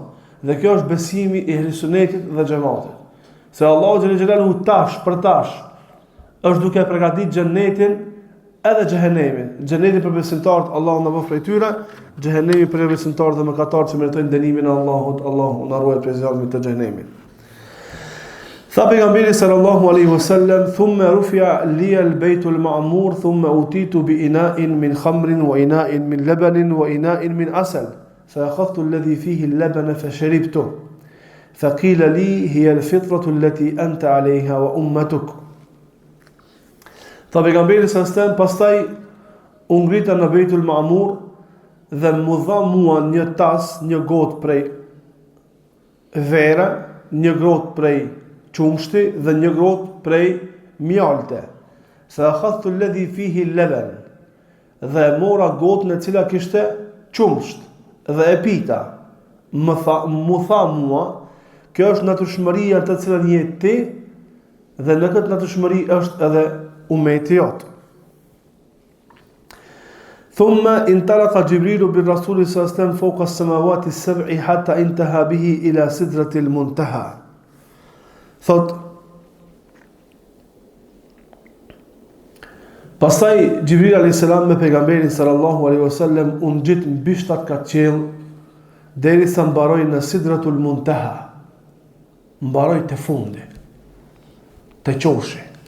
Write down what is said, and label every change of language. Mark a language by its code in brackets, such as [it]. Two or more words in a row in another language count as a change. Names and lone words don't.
[sq] Dhe kjo është besimi i Ehlusunnetit dhe xhamatit. Se Allahu [ar] جل جلاله [sq] tash për tash është duke përgatitur xhennetin edhe xhehenemin. Xheneti për besimtarët, Allahu na bëf prej tyre, xhehenemi për besimtarët dhe mëkatarët që meritojnë dënimin e Allahut, Allahu na ruaj prej zjarrit të xhehenemit. Tha pejgamberi [ar] صلى الله عليه وسلم ثم رفع لي البيت المعمور ثم أتيت بإناء من خمر وإناء من لبن وإناء من عسل. فأخذت الذي فيه اللبن فشربته فقيل لي هي الفطرة التي أنت عليها وأمتك. [sq] Tha pejgamberi sallallahu pastaj u ngrita në Beitul Ma'mur dhe mu dha mua një tas, një gotë prej vere, një gotë prej qumshti dhe një gotë prej mjalte. [ar] فأخذت الذي فيه اللبن, [sq] dhe mora gotën e cila kishte qumsht dhe e pita. Mu tha mua, kjo është natyrshmëria të cilën je ti dhe në këtë natyrshmëri është edhe ummeti jot. [ar] ثم انطلق جبريل بالرسول صلى الله عليه وسلم فوق السماوات السبع حتى انتهى به إلى سدرة المنتهى. [sq] Thot pastaj Jibril [ar] عليه السلام [sq] me pejgamberin [ar] صلى الله عليه وسلم [sq] u ngjit mbi 7 kat qiell derisa mbaroi në [ar] سدرة المنتهى. [sq] Mbaroi te fundi, te qoshi.